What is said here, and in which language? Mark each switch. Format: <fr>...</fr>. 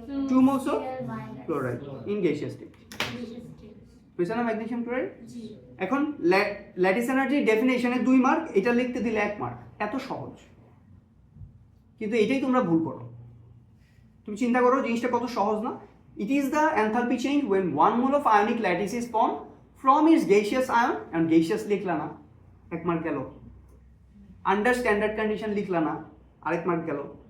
<en>2 moles of chloride in gaseous state.</en> <bn>বুঝছো না magnesium chloride? এখন ল্যাটিস এনার্জি ডেফিনেশনে 2 মার্ক, এটা লিখতে দিলে 1 মার্ক, এত সহজ। কিন্তু এটাই তোমরা ভুল করো। তুমি চিন্তা করো জিনিসটা কত সহজ না?</bn> <en>it is the enthalpy change when 1 mole of ionic lattice is formed from its gaseous ion, and gaseous</en> <bn>লিখলা না, 1 মার্ক গেল।</bn> <en>under standard condition</en> <bn>লিখলা না, আরেক মার্ক গেল।</bn>